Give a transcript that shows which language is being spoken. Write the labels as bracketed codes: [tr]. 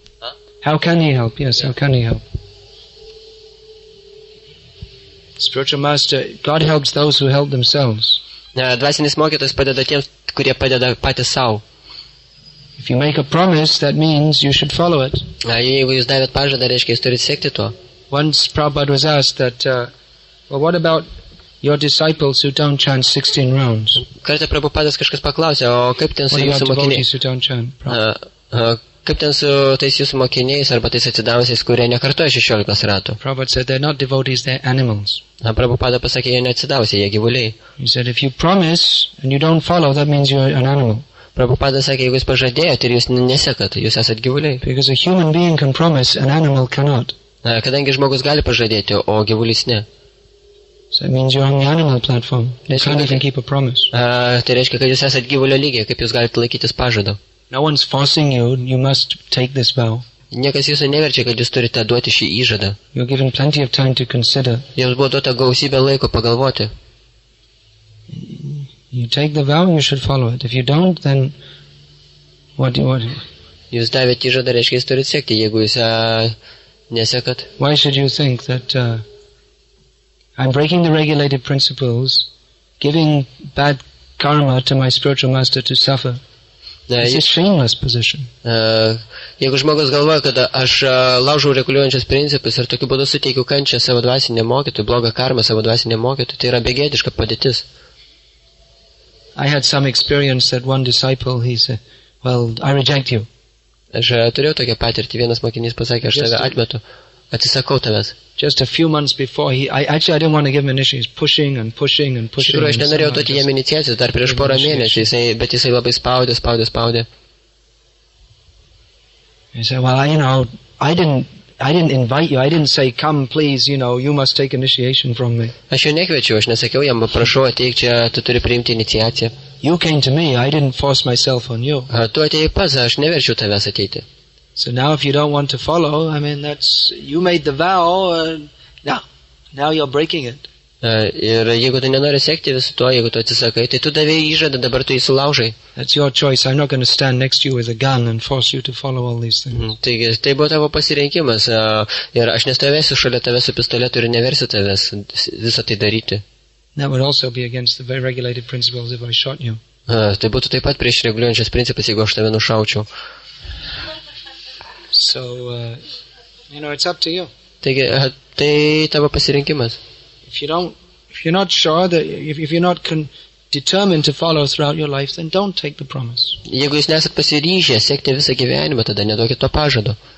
[en] Huh? How can he help? Yes, how can he help? Spiritual master, God helps those who help themselves. [lt] Dvasinis mokytojas padeda tiems, kurie padeda patys savo. [en] If you make a promise, that means you should follow it. [lt] Jeigu jūs davėt pažadą, reiškia, jūs turite sekti tuo. [en] Once Prabhupada was asked that, well, what about your disciples who don't chant 16 rounds? [lt] Kartą Prabhupadas kažkas paklausė, o kaip ten su [en] What [lt] jūsų [en] about [lt] mokiniais? [en] devotees who don't chant? Prabhupada [lt] Kaip ten su tais jūsų mokiniais arba tais atsidavusiais, kurie nekartoja 16 ratų? [en] Prabhupada said they're not devotees, they're animals. [lt] Prabhupada pasakė, jie neatsidavusiai, jie gyvuliai. [en] He said if you promise and you don't follow, that means you're an animal. [lt] Prabhupada sakė, jeigu jūs pažadėjote ir jūs nesekat, jūs esat gyvuliai. [en] Because a human being can promise, an animal cannot. [lt] Kadangi žmogus gali pažadėti, o gyvulys ne. [en] So it means you're on the animal platform. You can't even keep a promise. [lt] Tai reiškia, kad jūs esat gyvulio lygiai, kaip jūs galite laikytis pažado. [en] No one's forcing you, you must take this vow. [lt] Niekas jūsų neverčia, kad jūs turite duoti šį įžadą. [en] You're given plenty of time to consider. [lt] Jums buvo duota gausybė laiko pagalvoti. [en] You take the vow, you should follow it. If you don't, then what? [lt] Jūs davėt įžadą, reiškia, jūs turite sekti, jeigu jūs nesekat. [en] Why should you think that I'm breaking the regulated principles, giving bad karma to my spiritual master to suffer? This is shameless position. [lt] Jeigu žmogus galvoja, kad aš laužau reguliuojančius principus ir tokiu būdu suteikiu kančią savo dvasiniam mokytojui, blogą karmą savo dvasiniam mokytojui, tai yra begėdiška padėtis. [en] I had some experience that one disciple, he said, well, I reject you. [lt] Aš turėjau tokią patirtį, vienas mokinys pasakė, aš tave atmetu, atsisakau tavęs. [en] Just a few months before, I didn't want to give him initiation. He's pushing and pushing and pushing. [lt] Iš tikrųjų, aš nenorėjau duoti jam iniciacijos dar prieš porą mėnesių, bet jisai labai spaudė. [en] He said, well, I didn't invite you. I didn't say, come, please, you must take initiation from me. [lt] Aš jo nekviečiau, aš nesakiau jam, prašau, ateik čia, tu turi priimti iniciaciją. [en] You came to me. I didn't force myself on you. [lt] Tu atėjai pats, aš neverčiau tavęs ateiti. [en] So now if you don't want to follow, you made the vow, now you're breaking it. [lt] Ir jeigu tu nenori sekti visu to, jeigu tu atsisakai, tai tu davėjai įžadą, dabar tu įsilaužai. [en] That's your choice. I'm not going to stand next to you with a gun and force you to follow all these things. [lt] Taigi, tai buvo tavo pasirinkimas. Ir aš nestovėsiu šalia tavęs su pistoletu ir neversiu tavęs visą tai daryti. [en] That would also be against the very regulated principles if I shot you. [lt] Tai būtų taip pat prieš reguliuojančius principus, jeigu aš tave nušaučiau. [en] So, it's up to you. [lt] Taigi, tai tavo pasirinkimas. [en] If you're not sure, that if you're not determined to follow throughout your life, then don't take the promise. [lt] Jeigu jūs nesat pasiryžę sekti visą gyvenimą, tada neduokit to pažado.